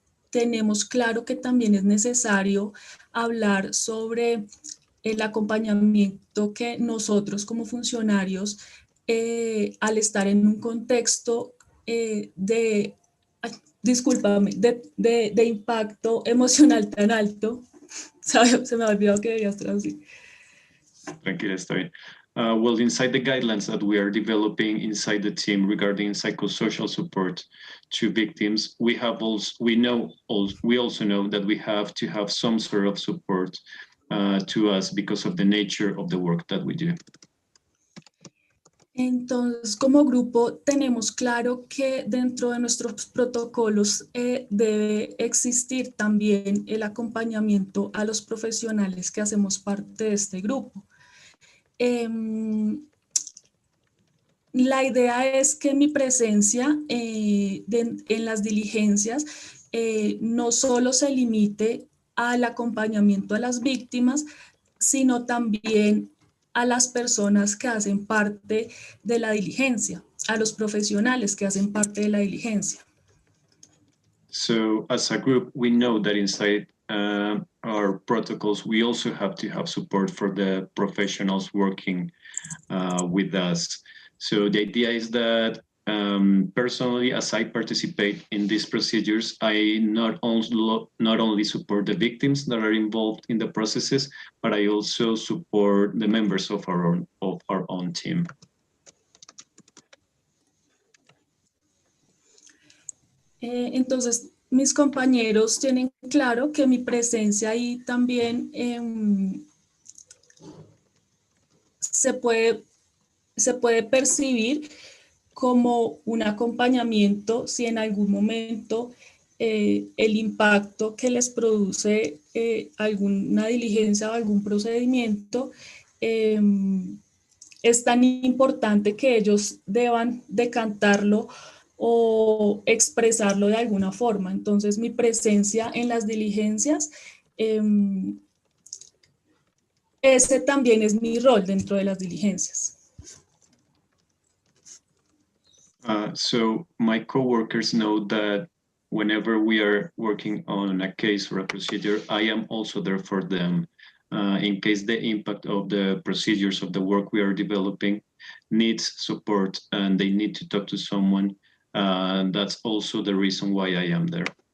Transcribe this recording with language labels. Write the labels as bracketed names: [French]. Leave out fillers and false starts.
[Spanish] tenemos claro que también es necesario hablar sobre el acompañamiento que nosotros como funcionarios, al estar en un contexto de impacto emocional tan alto, se me ha olvidado que debías traducir. Tranquila, está bien. [English] Well, inside the guidelines that we are developing inside the team regarding psychosocial support to victims, we also know that we have to have some sort of support to us because of the nature of the work that we do. [Spanish] Entonces, como grupo, tenemos claro que dentro de nuestros protocolos debe existir también el acompañamiento a los profesionales que hacemos parte de este grupo. La idea es que mi presencia en las diligencias no solo se limite al acompañamiento a las víctimas, sino también a las personas que hacen parte de la diligencia, a los profesionales que hacen parte de la diligencia. [English] So as a group, we know that inside our protocols, we also have to have support for the professionals working with us. So the idea is that personally, as I participate in these procedures, I not only support the victims that are involved in the processes, but I also support the members of our own team. [Spanish] Entonces, mis compañeros tienen claro que mi presencia ahí también se puede percibir como un acompañamiento si en algún momento el impacto que les produce alguna diligencia o algún procedimiento es tan importante que ellos deban decantarlo o expresarlo de alguna forma. Entonces, mi presencia en las diligencias, ese también es mi rol dentro de las diligencias. [English] So my coworkers know that whenever we are working on a case or a procedure, I am also there for them. In case the impact of the procedures of the work we are developing needs support and they need to talk to someone, that's also the reason why I am there.